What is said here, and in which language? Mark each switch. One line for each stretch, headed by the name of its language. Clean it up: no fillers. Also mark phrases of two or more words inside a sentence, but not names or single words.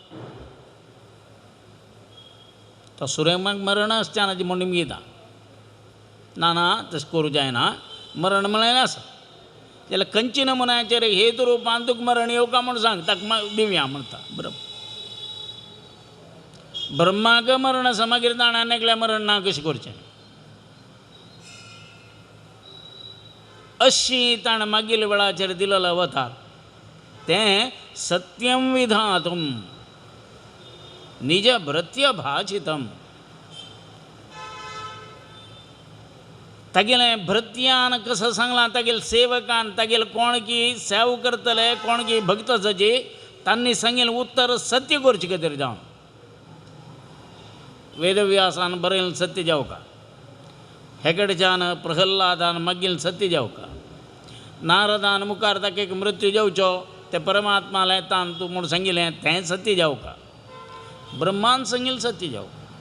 Konkani: तो सुरैमाक मरण आसचें ना म्हूण निमगीता ना तशें करूं जायना मरण म्हळ्यार आसा जाल्यार खंयचे नमुन्याचेर हेत रुपान तुका मरण येवका म्हूण सांग ताका दिवया म्हणटा बरोबर ब्रह्माक मरण आसा मागीर ताणें एकल्या मरण ना कशें करचें अशी ताणें मागील वेळाचेर दिलेलो अवतार तें
Sanskrit: सत्यम विधातुम निज भृत्य भाषितम
Konkani: तागेलें भृत्यान कसं सांगलां तागेले सेवकान तागेले कोण की सेवा करतले कोण की भक्त आसाचे तांणी सांगिल्लें उत्तर सत्य करचें खातीर जावन वेदव्यासान बरयलें सत्य जावका हे कडच्यान प्रहल्लादान मागिल्लें सत्य जावका नारदान मुखार ताका एक मृत्यू जावचो ते परमात्माला येतान तूं म्हूण सांगिल्लें तें सत्य जावका ब्रह्मान सांगिल्लें सत्य जावका